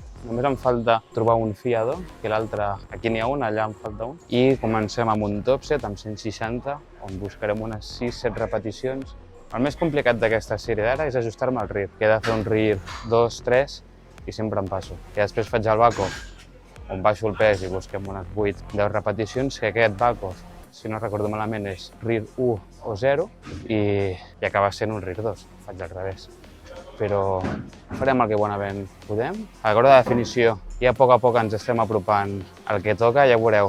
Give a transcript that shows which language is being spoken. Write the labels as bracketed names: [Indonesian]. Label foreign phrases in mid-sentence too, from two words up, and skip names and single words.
[Catalan] Només em falta trobar un fiador, que l'altre, aquí n'hi ha un, allà em falta un. I comencem amb un [English] top set [Catalan] amb 160, on buscarem unes 6-7 repeticions. El més complicat d'aquesta sèrie d'ara és ajustar-me al RIR, que he de fer un RIR 2, 3 i sempre em passo. I després faig el back-off, on baixo el pes i busquem unes 8-10 repeticions, que aquest back-off, si no recordo malament, és RIR 1 o 0 i acaba sent un RIR 2, faig al revés. Però farem el que bonament podem. A l'hora de definició, ja a poc ens estem apropant al que toca, ja veureu.